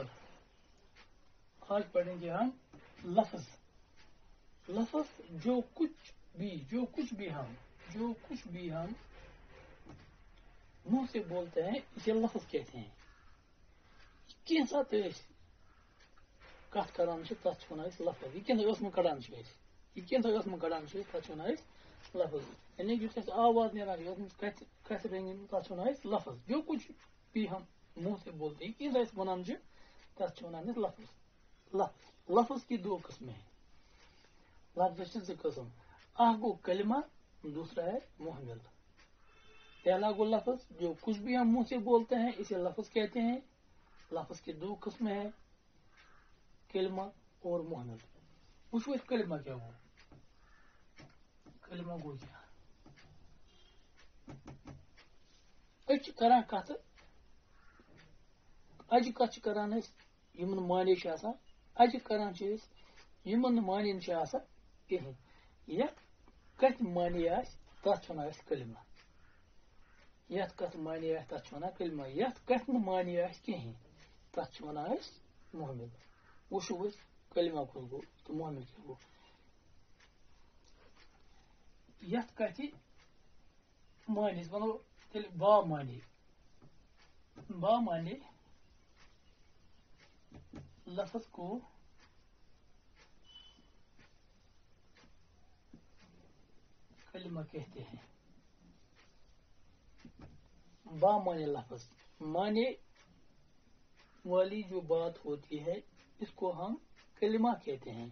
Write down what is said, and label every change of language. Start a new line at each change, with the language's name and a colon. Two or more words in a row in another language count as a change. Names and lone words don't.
Hindi: आज पढ़ेंगे हम लफ्ज। लफ्ज जो कुछ भी हम मुंह से बोलते हैं इसे लफ्ज कहते हैं।
Kashmiri: कैसा कथ करान तथ लफ्ज यह कड़ान तथ लफ्ज, यानी कि आवाज निकाल कथ रेंगन तथ लफ्ज।
Hindi: जो कुछ भी हम मुंह से बोलते हैं
Kashmiri: क्या वन तथ लफ्ज।
Hindi: लफ्ज की दो किस्में हैं।
Kashmiri: लफ्ज से किस्म गो कलमा,
Hindi: दूसरा है मुहमिल। पहला गो लफ्ज जो कुछ भी हम मुंह से बोलते हैं इसे लफ्ज कहते हैं। लफ्ज की दो किस्में हैं, कलमा और मुहमिल।
Kashmiri: वो कलमा क्या हो? कलमा गो क्या करान कथ अज कथ करान यमन माने अज करान यमन माने कहें। यथ कथ माने तथ वन कलमा। यथ कथ माने तथ वन कलमा। यथ कथ माने कहें तथ वन मुहमिल। वो कलमा कुछ गो तो मुहमिल क्या गो? यथ कथ माने वनो बा माने
Hindi: लफ्ज को कलमा कहते हैं। बा माने लफ्ज, माने वाली जो बात होती है इसको हम कलमा कहते हैं।